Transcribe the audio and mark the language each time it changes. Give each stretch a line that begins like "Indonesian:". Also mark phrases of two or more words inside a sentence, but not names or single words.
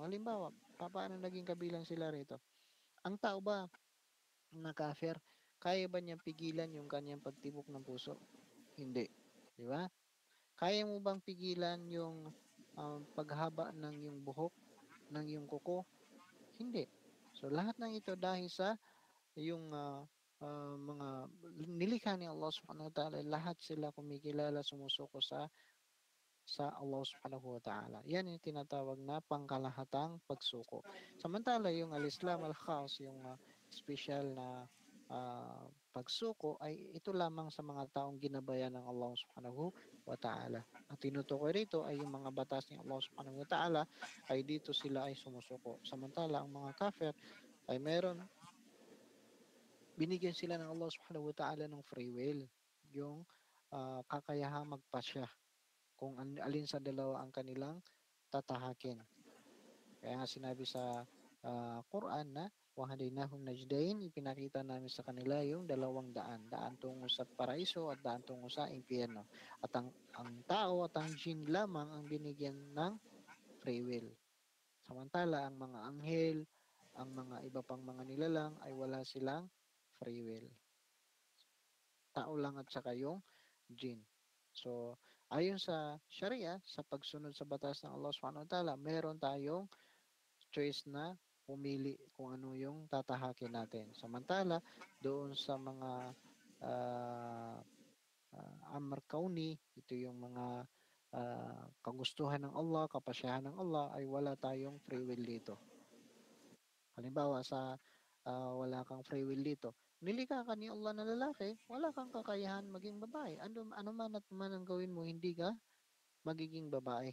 Filipino: Halimbawa, paano naging kabilang sila rito? Ang tao ba na kafir, kaya ba niyang pigilan yung kanyang pagtibok ng puso? Hindi. Di ba? Kaya mo bang pigilan yung paghaba ng yung buhok, ng yung kuko? Hindi. So, lahat ng ito dahil sa yung mga nilikha ni
Arabic: الله سبحانه وتعالى,
Filipino: lahat sila kumikilala, sumusuko sa
Arabic: الله سبحانه وتعالى.
Filipino: Yan yung tinatawag na pangkalahatang pagsuko. Samantala, yung
Arabic: الإسلام الخاص,
Filipino: yung special na pagsuko, ay ito lamang sa mga taong ginabayan ng
Arabic: الله سبحانه وتعالى.
Filipino: Ang tinutukoy rito ay yung mga batas ni
Arabic: الله سبحانه وتعالى,
Filipino: ay dito sila ay sumusuko. Samantala, ang mga kafir ay binigyan sila ng
Arabic: الله سبحانه وتعالى
Filipino: ng
English: free will,
Filipino: yung kakayahang magpasya kung alin sa dalawa ang kanilang tatahakin. Kaya nga sinabi sa Quran na
Arabic: وهديناه النجدين,
Filipino: ipinakita namin sa kanila yung dalawang daan tungo sa paraiso at daan tungo sa impyerno. At ang tao at ang jinn lamang ang binigyan ng
English: free will.
Filipino: Samantala, ang mga anghel, ang mga iba pang mga nilalang ay wala silang
English: free will.
Filipino: Tao lang at saka yung jinn. So, ayon sa Sharia, sa pagsunod sa batas ng
Arabic: الله سبحانه وتعالى,
Filipino: meron tayong choice na pumili kung ano yung tatahakin natin. Samantala, doon sa mga
Arabic: أمر كوني,
Filipino: ito yung mga kagustuhan ng Allah, kapasyahan ng Allah, ay wala tayong
English: free will
Filipino: dito. Halimbawa, wala kang
English: free will
Filipino: dito, Nilikha ka ni Allah na lalaki, wala kang kakayahan maging babae. Ano man at man ang gawin mo, hindi ka magiging babae.